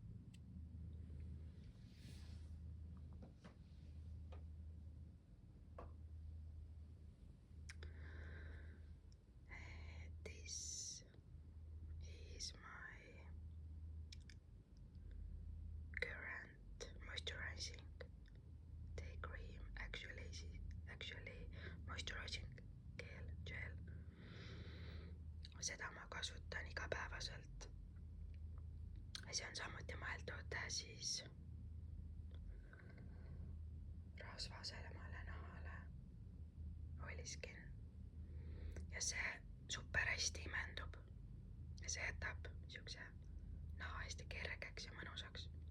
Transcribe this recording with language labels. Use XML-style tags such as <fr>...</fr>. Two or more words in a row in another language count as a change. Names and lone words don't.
<en>This is my current moisturizing day cream, actually moisturizing gel.</en> <et>Seda ma kasutan igapäevaselt. See on samuti mõeldud siis rasvasemale nahale,</et> <en>oily skin.</en> <et>Ja see super hästi imendub ja see jätab siukse naha hästi kergeks ja mõnusaks.</et>